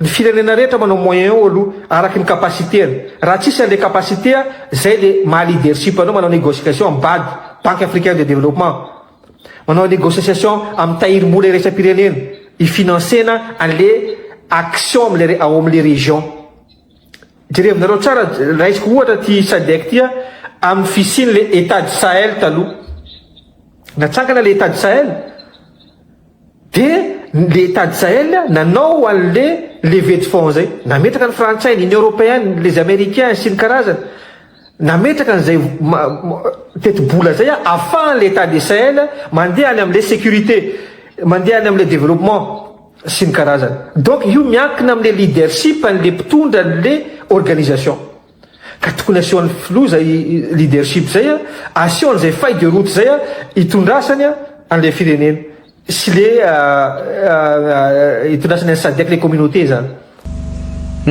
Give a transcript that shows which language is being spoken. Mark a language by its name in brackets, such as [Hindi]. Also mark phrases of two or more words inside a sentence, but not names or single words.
[Malagasy] firenena rehetra manao moyen ao aloha araky ny capacité raha tsisy an'le capacité zay le maha leadership anao manao négociation amin'ny BAD Banque africaine de développement manao négociation amin'ny tahiry-mola resam-pirenena ifinancena an'le action ao amin'le région jerevinareo tsara raisiko ohatra ty Sadek ty amin'ny fisiny le état du Sahel taloha natsangana le état du Sahel [French] de l'état du Sahel [Malagasy] nanao an'le [French] levée de fonds [Malagasy] zay nametraka ny frantsay [French] l'Union européenne les américains [Malagasy] sy ny karazana nametraka an'izay teti-bola zay ahafahan l'état du Sahel mandeha any amin'le sécurité mandeha any amin'le développement sy ny karazana donc io miankina amin'le leadership an'le mpitondra an'le organisation ka tokony asehoan'ny filoha zay leadership zay asehoan'izay [French] feuille de route [Malagasy] zay hitondrasany an'le firenena sy le hitondrasany an'ny Sadek le communauté zany